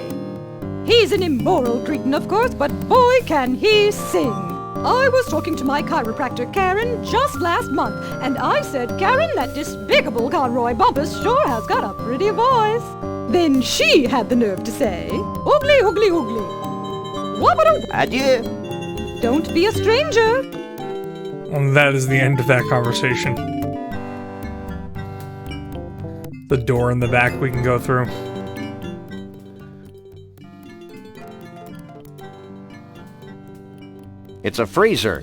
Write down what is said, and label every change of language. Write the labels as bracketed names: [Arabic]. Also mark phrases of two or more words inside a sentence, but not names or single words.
[English] He's an immoral cretin, of course, but boy can he sing. I was talking to my chiropractor, Karen, just last month, and I said, Karen, that despicable Conroy Bumpus sure has got a pretty voice. Then she had the nerve to say, oogly, oogly, oogly. Whoppada. Adieu. Don't be a stranger. And that is the end of that conversation. The door in the back we can go through. It's a freezer.